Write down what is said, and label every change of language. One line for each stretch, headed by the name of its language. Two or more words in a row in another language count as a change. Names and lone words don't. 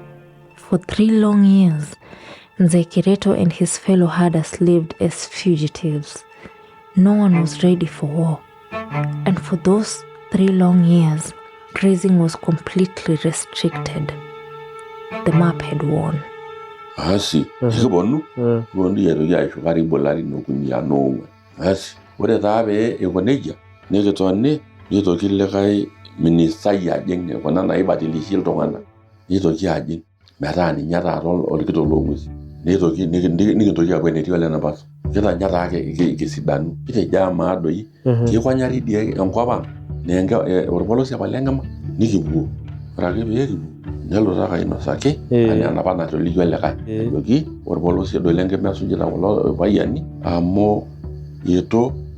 English: For 3 long years, Mzee Kereto and his fellow herders lived as fugitives. No one was ready for war. And for those 3 long years, grazing was completely restricted. The map had won.
Masai: Asi, ikibonu yetoki aisho karibu larin okuni anoong'uan. Asi, ore taa pee eiko nejia, nikitoni nitoki likae ministai ajing' kuna naibadilishie iltung'anak nitoki ajing' metaa ninye taata orkitok loong'uesi nikintoki aaku enetii ole Napaso kitanya taa kisidanu kitejo amaa doi kikonyari dii enkop ang' naa orpolosie apa lenkima nikipuo ore ake pee kipuo nelo taa ainosaki enaa enapa natolikio likae ajoki orpolosie doi lenkima esujita kulo payiani amu itu